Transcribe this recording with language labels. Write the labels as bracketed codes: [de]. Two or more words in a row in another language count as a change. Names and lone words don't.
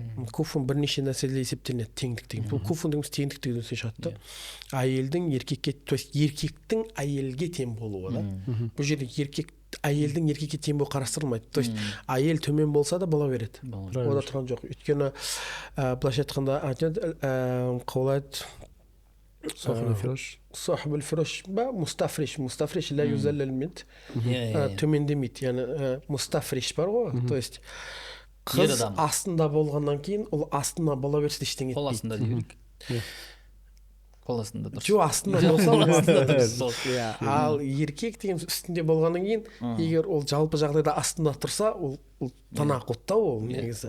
[kk] Куфун бірнеше нәрселерде есептелінеді, теңдік деген. Бұл куфун дегеніміз теңдік деген сөз шығады. Әйелдің еркекке, [ru] то есть [kk] еркектің әйелге тең болуы да. Бұл жерде еркек әйелдің еркекке тең болуы қарастырылмайды. [ru] То есть [kk] әйел төмен болса да бола береді. Ода тұрған жоқ. Өйткені былайша айтқанда қаулайды [ar] صاحب الفرش با مستفرش لا يذلل منت [kk] төмендемейді, яғни мустафриш бар ғой, [ru] то есть [kk] қыз астында болғаннан кейін ол астына бола берсе ештеңе етпейді. Қол астында дей берейік. Қол астында дұрыс. Жоқ, астында болса, ал еркек деген үстінде болғаннан кейін, егер ол жалпы жағдайда астында тұрса, ол тана қотта ол негізі.